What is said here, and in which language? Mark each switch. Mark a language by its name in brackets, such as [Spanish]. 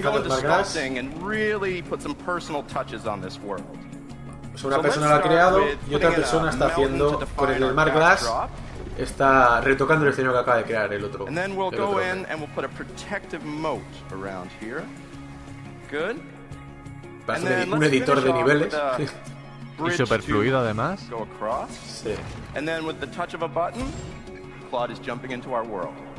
[English] go into sculpting and really put some personal touches on this world. [Spanish] Pues una persona lo ha creado y otra persona está haciendo con el Smart Glass, está retocando el escenario que acaba de crear el otro. [English] And then we'll go in and we'll put a protective moat around here. Good. [Spanish] Un editor de niveles y super fluido además. Sí. [English] And then with the touch of a button, Claude is jumping into our world.